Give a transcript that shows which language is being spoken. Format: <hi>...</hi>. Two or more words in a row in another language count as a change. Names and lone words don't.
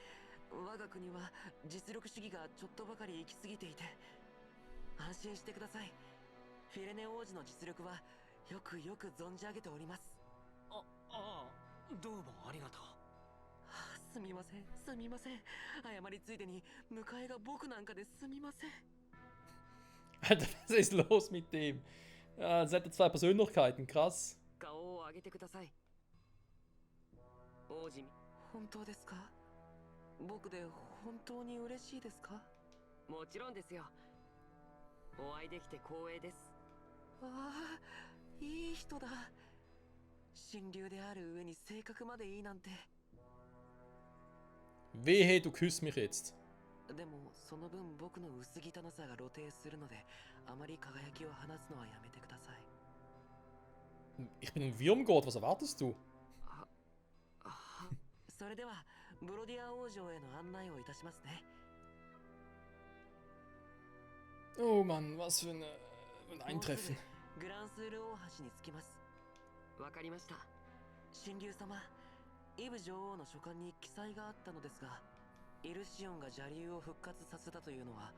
<ja>我が国は実力主義がちょっとばかり行き過ぎていて。安心してください。フィレネ王子の実力はよくよく存じ上げております。どうもありがとう。すみません、すみません。謝りついでに迎えが僕なんかですみません。</ja> <de>Alter, was ist los mit dem? Ja, jetzt hat er zwei Persönlichkeiten, krass.</de> <ja>顔を上げてください。王子、本当ですか？僕で本当に嬉しいですか？もちろんですよ。お会いできて光栄です。ああ、いい人だ。神竜である上に性格までいいなんて。</ja> <de>Wehe, du küsst mich jetzt.</de> <ja>でもその分僕の薄汚さが露呈するので、あまり輝きを放つのはやめてください。</ja> <de>Ich bin ein Wurmgott, was erwartest du?</de> <ja>それではブロディア王女への案内をいたしますね。</ja> <de>Oh Mann, was für ein Eintreffen.</de> <ja>グランスール大橋に着きます。わかりました。神竜様、イブ女王の書簡に記載があったのですが、イルシオンが邪竜を復活させたというのは。</ja>